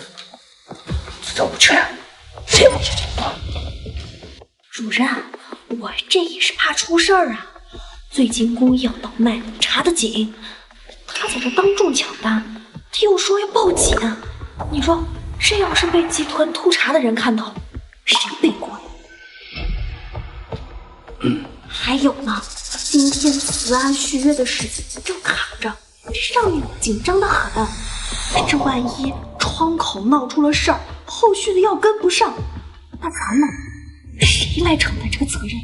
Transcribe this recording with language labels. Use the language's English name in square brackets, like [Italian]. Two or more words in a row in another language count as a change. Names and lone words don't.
[Chinese] 资料不全，谁不全？主任，我这也是怕出事儿啊。最近公益药倒卖查得紧，他在这当众抢单，他又说要報警，你說這要是被集團突查的人看到，誰背鍋呀？還有呢，今天辭案續約的事情正卡着，這上面緊張得很。這萬一窗口鬧出了事兒，後續的藥跟不上，那咱們誰來承擔這個責任？